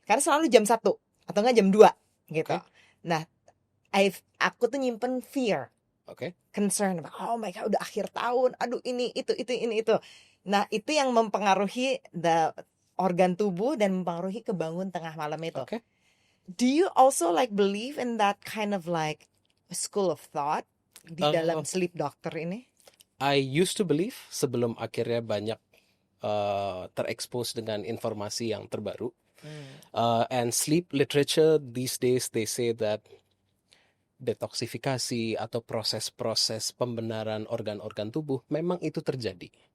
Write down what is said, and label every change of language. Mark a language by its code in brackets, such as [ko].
[id] karena selalu jam 1 atau enggak jam 2 gitu. Oke, Nah, aku tuh nyimpen fear, oke. concern, [en] oh my god [id] udah akhir tahun, aduh ini itu. Nah, itu yang mempengaruhi the organ tubuh dan mempengaruhi kebangun tengah malam itu. Oke. [en] Do you also like believe in that kind of like school of thought [id] di dalam Uh, [en] sleep doctor [id] ini? [en] I used to believe [id] sebelum akhirnya banyak terekspos dengan informasi yang terbaru. [en] And sleep literature these days they say that [id] detoksifikasi atau proses-proses pembenaran organ-organ tubuh memang itu terjadi.